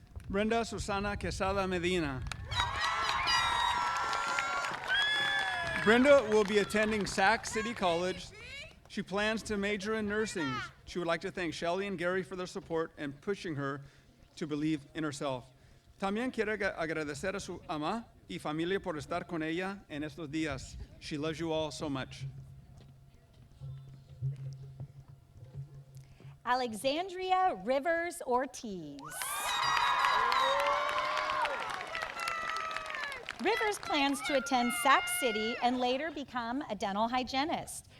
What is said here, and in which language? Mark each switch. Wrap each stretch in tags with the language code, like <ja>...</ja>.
<en>Brenda Susana Quesada Medina. Brenda will be attending Sac City College. She plans to major in nursing. She would like to thank Shelly and Gary for their support and pushing her to believe in herself.</en> <es>También quiere agradecer a su ama y familia por estar con ella en estos días.</es> <en>She loves you all so much. Alexandria Rivers Ortiz. Rivers plans to attend Sac City and later become a dental hygienist.</en>